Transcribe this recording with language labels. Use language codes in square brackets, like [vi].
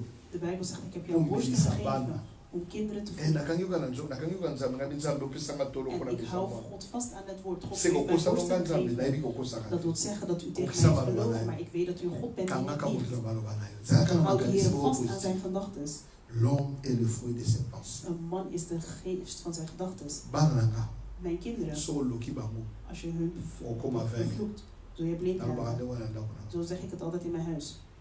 [nl] De Bijbel zegt, ik heb jou borsten gegeven om kinderen te voeden. En ik hou God vast aan het woord. God heeft mij borsten gegeven. Dat wil zeggen dat u tegen mij gelooft, maar ik weet dat u God bent en niet liegt. Dan houdt de Heer vast aan zijn gedachten. [fr] L'homme est le fruit de ses pensées. [nl] Een man is de geest van zijn gedachten. Mijn kinderen, als je hun vervloekt, zul je blind raken. Zo zeg ik het altijd in mijn huis.